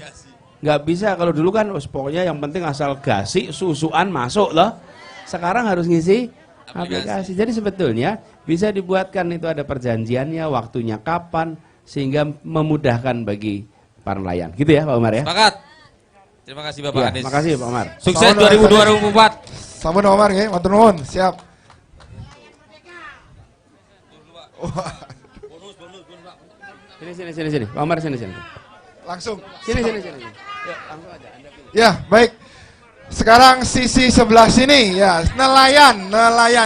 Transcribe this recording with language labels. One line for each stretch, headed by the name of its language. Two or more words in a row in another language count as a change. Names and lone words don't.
Indonesian: Nggak bisa kalau dulu kan pokoknya yang penting asal gasi, susuan masuk loh. Sekarang harus ngisi aplikasi. Jadi sebetulnya bisa dibuatkan itu ada perjanjiannya, waktunya kapan, sehingga memudahkan bagi para nelayan. Gitu ya Pak Umar ya? Sepakat. Terima kasih Bapak Ya, Anies. makasih Pak Umar. Sukses Sampun, 2024.
Javanese: Sampun Omar nggih, matur nuwun.
Indonesian: Siap. Sini. Pak Umar sini. Langsung. Sini. Ya, langsung aja. Anda pilih. Ya, baik. Sekarang sisi sebelah sini ya, nelayan.